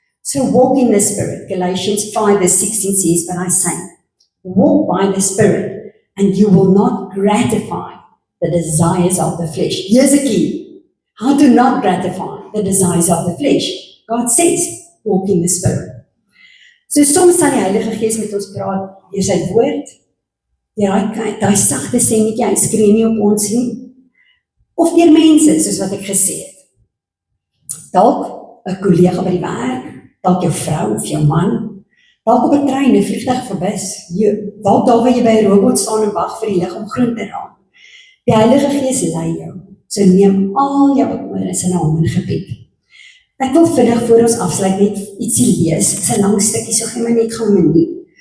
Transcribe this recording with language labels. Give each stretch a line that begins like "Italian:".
English: So walk in the Spirit. Galatians 5:16 says, "But I say, walk by the Spirit, and you will not gratify the desires of the flesh." Here's a key. How to not gratify the desires of the flesh. God says, walk in the Spirit.
Afrikaans: So soms sal die Heilige Gees met ons praat deur sy woord, deur daai sagte stemmetjie, hy skree nie op ons nie, of deur mense, soos wat ek gesê het. Dalk 'n kollega by die werk, dalk jou vrou of jou man, dalk op 'n trein, 'n vliegtuig of 'n bus, dalk daar waar jy by 'n robot staan en wag vir die lig om groen te raak. Die Heilige Gees lei jou, so neem al jou bekommernis in hom in gebed. Ek wil vinnig voor ons afsluit net ietsie lees. Dit is 'n lang stukkie, so gee my net gou 'n minuut.